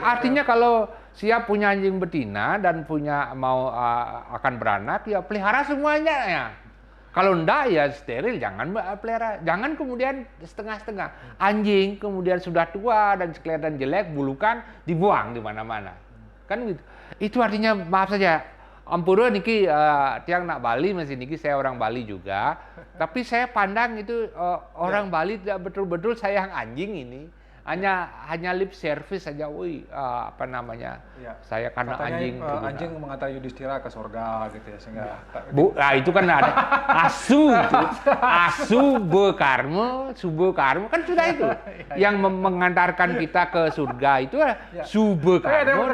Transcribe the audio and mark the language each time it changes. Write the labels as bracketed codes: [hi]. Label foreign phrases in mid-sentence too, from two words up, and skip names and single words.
[id] Ya artinya kalau siap punya anjing betina dan punya mau akan beranak ya pelihara semuanya ya. Kalau enggak ya steril, jangan pelihara. Jangan kemudian setengah-setengah. Anjing kemudian sudah tua dan kelihatan jelek, bulukan dibuang di mana-mana. Kan gitu. Itu artinya maaf saja. [ban] Ampura niki tiang nak Bali masih niki [id] saya orang Bali juga. Tapi saya pandang itu orang Bali tidak betul-betul sayang anjing ini. Hanya [en] lip service [id] saja, apa namanya? Ya. Saya karena katanya, anjing. anjing mengantar Yudhistira ke surga gitu ya sehingga. Nah itu kan ada Subbe Karma kan sudah itu yang mengantarkan kita ke surga itu Subbe Karma